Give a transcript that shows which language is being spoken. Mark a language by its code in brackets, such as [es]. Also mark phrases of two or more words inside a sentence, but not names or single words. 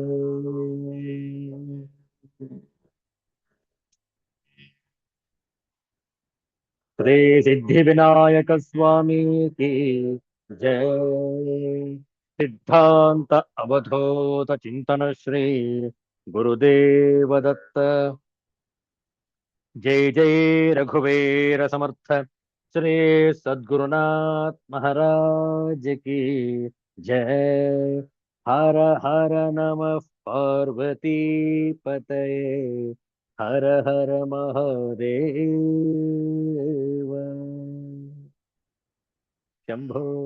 [hi] श्री सिद्धि विनायक स्वामी कि जय. [sa] ಸಿದ್ಧಾಂತ ಅವಧೂತ ಚಿಂತನ ಶ್ರೀ ಗುರುದೇವ ದತ್ತ. [hi] जय जय रघुवीर समर्थ श्री सद्गुरुनाथ महाराज की जय। [sa] हर हर नमः पार्वती पतये हर हर महादेव शंभो।